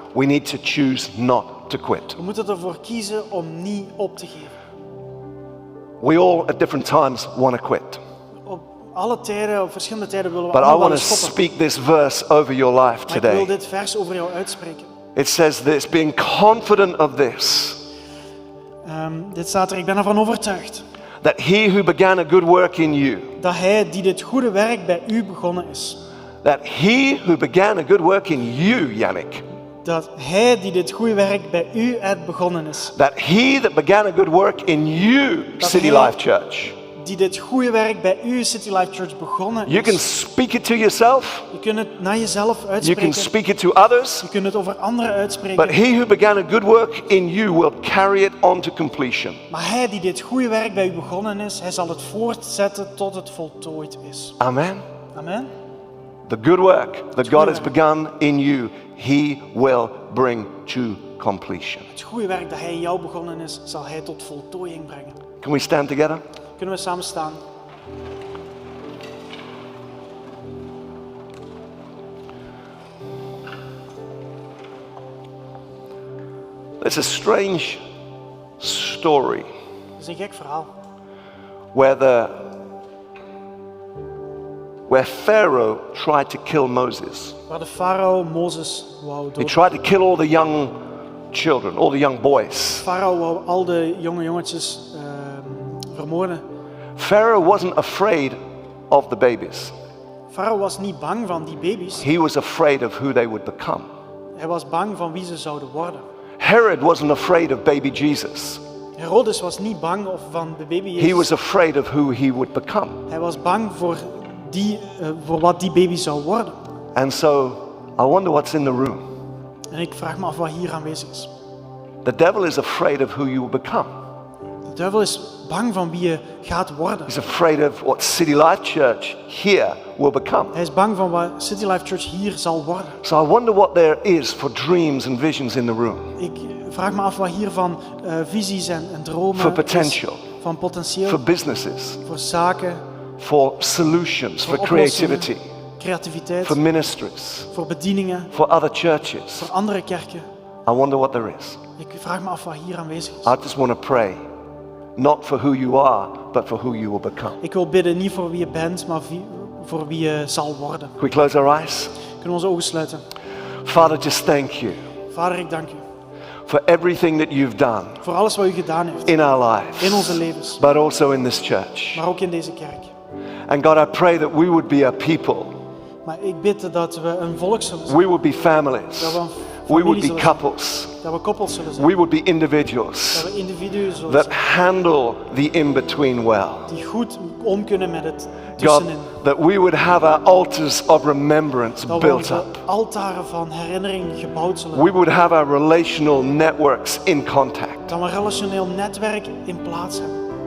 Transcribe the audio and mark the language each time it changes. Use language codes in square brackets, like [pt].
[en] we need to choose not to quit. [nl] We moeten ervoor kiezen om niet op te geven. [en] We all at different times want to quit. [nl] Op alle tijden, op verschillende tijden willen we [en] But I [nl] allemaal [en] want [nl] wel [en] to [nl] eens stoppen. [en] speak this verse over your life [nl] Maar ik wil [en] today. [nl] dit vers over jou uitspreken. [en] It says this, being confident of this, [nl] Dit staat er, ik ben ervan overtuigd. [en] that he who began a good work in you, [nl] Dat hij die dit goede werk bij u begonnen is. [en] that he who began a good work in you, Yannick, [nl] Dat hij die dit goede werk bij u uit begonnen is. [en] that he that began a good work in you, [nl] Dat [en] City [nl] hij- [en] Life Church, [nl] Die dit goede werk bij u, City Life Church, begonnen [en] you can [nl] is. [en] speak it to yourself, [nl] Je kunt het naar jezelf [en] you can [nl] uitspreken. [en] speak it to others, [nl] Je kunt het over anderen [en] but [nl] uitspreken. [en] he who began a good work in you will carry it on to completion. [nl] Maar hij die dit goede werk bij u begonnen is, hij zal het voortzetten tot het voltooid is. [en] Amen. [nl] Amen. [en] The good work that God has [nl] werk. [en] begun in you, he will bring to completion. [nl] Het goede werk dat hij in jou begonnen is, zal hij tot voltooiing brengen. [en] Can we stand together? [nl] Kunnen we samen staan? [en] It's a strange story [nl] Dat is een gek verhaal. [en] where Pharaoh tried to kill Moses. [nl] Waar de farao Mozes wou [en] He [nl] doden. [en] tried to kill all the young children, all the young boys. [nl] Farao wou al de jonge jongetjes vermoorden. [en] Pharaoh wasn't afraid of the babies. [nl] Farao was niet bang van die baby's. [en] He was afraid of who they would become. [nl] Hij was bang van wie ze zouden worden. [en] Herod wasn't afraid of baby Jesus. [nl] Herodes was niet bang van de baby Jezus. [en] He was afraid of who he would become. [nl] Hij was bang voor wat die baby zou worden. [en] And so, I wonder what's in the room. [nl] En ik vraag me af wat hier aanwezig is. [en] The devil is afraid of who you will become. [nl] De duivel is bang van wie je gaat worden. [en] He's afraid of what City Life Church here will become. [nl] Hij is bang van wat City Life Church hier zal worden. [en] So I wonder what there is for dreams and visions in the room. [nl] Ik vraag me af wat hier van visies en dromen [en] For potential. [nl] is. Van potentieel. [en] For businesses. [nl] Voor zaken. [en] For solutions. For [nl] oplossingen, [en] creativity. [nl] Creativiteit. [en] For ministries. [nl] Voor bedieningen. [en] For other churches. [nl] Voor andere kerken. [en] I wonder what there is. [nl] Ik vraag me af wat hier aanwezig is. [en] I just want to pray. Not for who you are, but for who you will become. [nl] Ik wil bidden niet voor wie je bent, maar voor wie je zal worden. [en] Can we close our eyes? [nl] Kunnen we onze ogen sluiten? [en] Father, just thank you [nl] Vader, ik dank u [en] for everything that you've done [nl] voor alles wat u gedaan heeft [en] in our lives, [nl] in onze levens, [en] but also in this church. [nl] maar ook in deze kerk. [en] And God, I pray that we would be a people. [nl] Maar ik bid dat we een volk zullen zijn, [en] We would be families. [nl] dat we een [en] We would [nl] familie [en] be [nl] zullen zijn, [en] couples. [nl] dat we koppels zullen zijn, [en] We would be individuals [nl] dat we individuen zullen [en] that [nl] zijn, [en] handle the in-between well. [nl] die goed om kunnen met het [en] God, [nl] tussenin. [en] that we would have our altars of remembrance [nl] Dat we [en] built [nl] onze [en] up. [nl] altaren van herinnering gebouwd zullen [en] We [nl] hebben. [en] would have our relational networks in contact. [nl] Dat we een relationeel netwerk in plaats hebben.